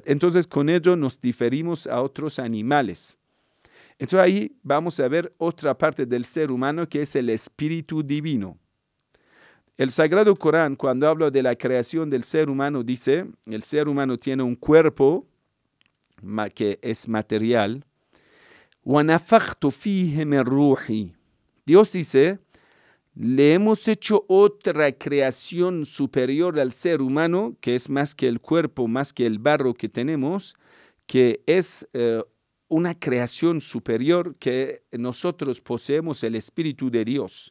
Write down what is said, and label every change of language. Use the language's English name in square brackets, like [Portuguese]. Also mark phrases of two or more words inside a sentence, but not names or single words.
[Spanish] Entonces, con ello nos diferimos a otros animales. Entonces, ahí vamos a ver otra parte del ser humano que es el espíritu divino. El Sagrado Corán, cuando habla de la creación del ser humano, dice, el ser humano tiene un cuerpo que es material. [Arabic] وَنَفَخْتُ فِيهِ مِنْ رُوحِي. [Spanish] Dios dice, le hemos hecho otra creación superior al ser humano, que es más que el cuerpo, más que el barro que tenemos, que es una creación superior que nosotros poseemos el Espíritu de Dios.